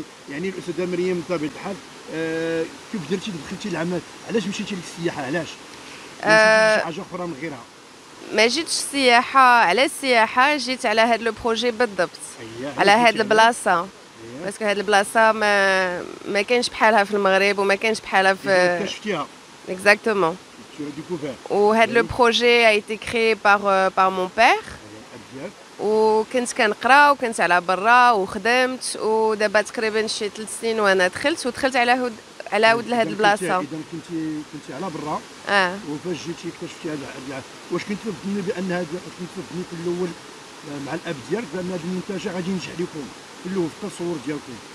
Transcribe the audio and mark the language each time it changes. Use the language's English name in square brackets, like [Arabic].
[Arabic] يعني الاستاذه مريم بطبيعه الحال كيف درتي دخلتي العمل؟ علاش مشيتي للسياحه؟ علاش؟ شي حاجه اخرى من غيرها؟ ما جيتش سياحه على السياحه، جيت على هذا [French] لو بروجي [Arabic] بالضبط، على هذه البلاصه، باسكو هذه البلاصه ما كاينش بحالها في المغرب وما كاينش بحالها في اكتشفتيها. [French] اكزاكتومون. [Arabic] وهذا لو بروجي [French] a été créé par mon père. [Arabic] وكنت كنقرا وكنت على برا وخدمت، ودابا تقريبا شي 3 سنين وانا دخلت على ود لهاد البلاصه. اذا كنتي على برا وفاش جيتي اكتشفتي هذا، واش كنت تظني بان هذا، كنت تظني في الاول مع الاب ديالك بان هذا المنتجع غادي ينجح لكم في الاول في التصور ديالكم؟